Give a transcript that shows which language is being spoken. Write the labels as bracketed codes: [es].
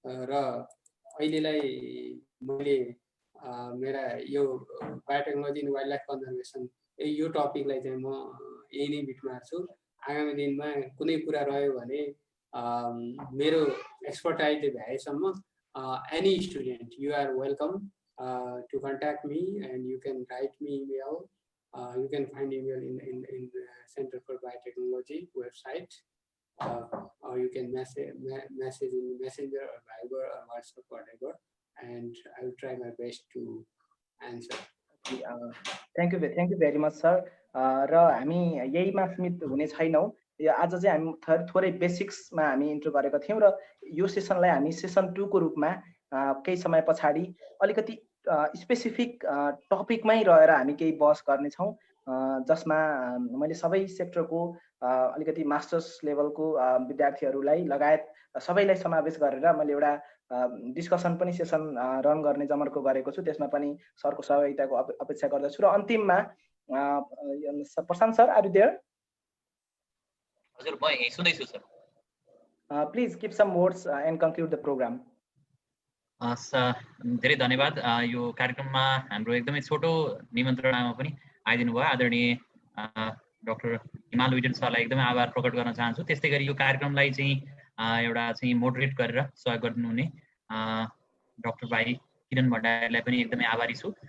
[ne] र अहिलेलाई मैले मेरा यो biotechnology in wild life conservation यो टपिकलाई चाहिँ म यही नै बिट मार्छु। आगामी दिनमा कुनै कुरा रह्यो भने मेरो एक्सपर्टाइजले भ्याएसम्म [en] Any student you are welcome to contact me, and you can write me email. You can find email in the Center for Biotechnology website, or you can message in Messenger or Viber or WhatsApp, whatever, and I will try my best to answer. Thank you very much, sir. [ne] र हामी यहीमा सीमित हुने छैनौँ। आज चाहिँ हामी थोरै बेसिक्समा हामी इन्ट्रो गरेका थियौँ र यो सेसनलाई हामी सेसन 2 को रूपमा केही समय पछाडि अलिकति स्पेसिफिक टपिकमै रहेर हामी केही बहस गर्नेछौँ, जसमा मैले सबै सेक्टरको अलिकति मास्टर्स लेभलको विद्यार्थीहरूलाई लगायत सबैलाई समावेश गरेर मैले एउटा डिस्कसन पनि सेसन रन गर्ने जमर्को गरेको छु। त्यसमा पनि सरको सहभागिताको अपेक्षा गर्दछु। र अन्तिममा प्रशान्त सर, [en] Are you there? [ne] हजुर, म यही सुन्दैछु sir. [en] Please give some words and conclude the programme. [ne] धेरै धन्यवाद। यो कार्यक्रममा हाम्रो एकदमै छोटो निमन्त्रणामा पनि आइदिनु भयो आदरणीय डाक्टर हिमाल विटेन सरलाई एकदमै आभार प्रकट गर्न चाहन्छु। त्यस्तै गरी यो कार्यक्रमलाई चाहिँ एउटा चाहिँ मोडरेट गरेर सहयोग गर्नुहुने डाक्टर भाइ किरण भण्डारीलाई पनि एकदमै आभारी छु।